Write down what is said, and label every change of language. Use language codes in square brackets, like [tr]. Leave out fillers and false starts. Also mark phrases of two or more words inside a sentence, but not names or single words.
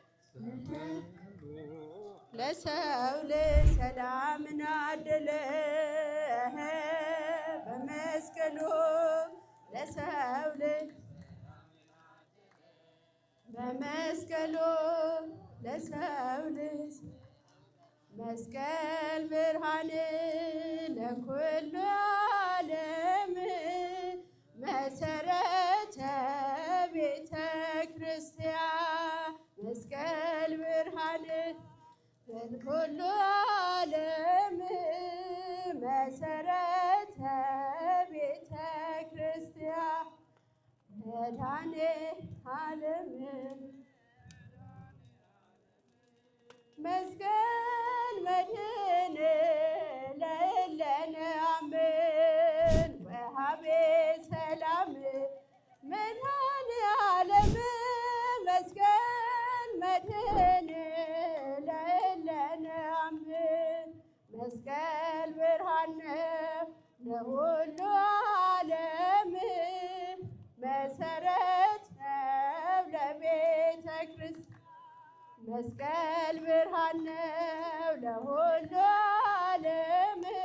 [am] ለሰው ለሰላምን አደለ በመስቀሉ ለሰው በመስቀሉ ለሰው ልጅ [gez] መስቀል ብርሃን ለኩሉ ዓለም መሰረተ ቤተ ክርስቲያን መስቀል ብርሃን ለኩሉ ዓለም መሰረተ ቤተ ክርስቲያን መድኃኔዓለም መስቀል መድኃኔ ለእለነ አምን ወሀቤ ሰላም መድኃኔዓለም መስቀል መድኃኔ ለእለነ አምን [am] መስቀል ብርሃን ለሁሉ ዓለም መሰረት ነው ለቤተ ክርስቲያን መስቀል ብርሃን ነው ለሁሉ ዓለም